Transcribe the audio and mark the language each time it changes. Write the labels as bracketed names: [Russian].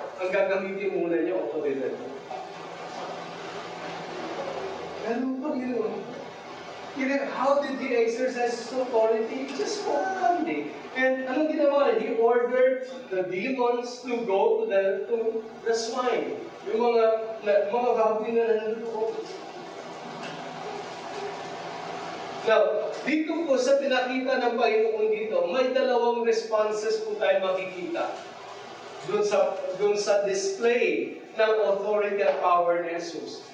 [Filipino] Ang gagamitin muna niya, otoridad mo. Ganun pa gano'n. [English] How did he exercise his authority? He just spoke calmly. And [Filipino] anong ginawa? [English] He ordered the demons to go to the swine. [Filipino] Yung mga baboy na nandoon. Now, dito po sa pinakita ng Panginoon dito, may dalawang responses po tayo makikita. Doon sa display ng authority at power ni Jesus.